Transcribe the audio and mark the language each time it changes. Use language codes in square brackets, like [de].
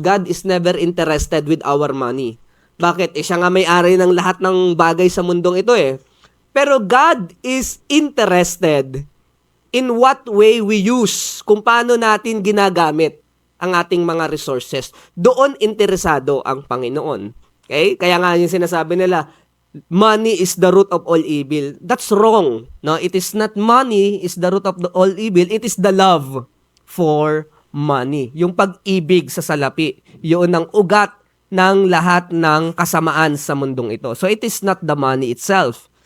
[en] God is never interested with our money. [tl] Bakit? Siya nga may-ari ng lahat ng bagay sa mundong ito Pero [en] God is interested in what way we use, [tl] kung paano natin ginagamit ang ating mga resources. Doon interesado ang Panginoon. [en] Okay? [tl] Kaya nga yung sinasabi nila, [en] money is the root of all evil. That's wrong. No? It is not money is the root of all evil. It is the love for money. [tl] Yung pag-ibig sa salapi. Yun ang ugat ng lahat ng kasamaan sa mundong ito. [en] So it is not the money itself.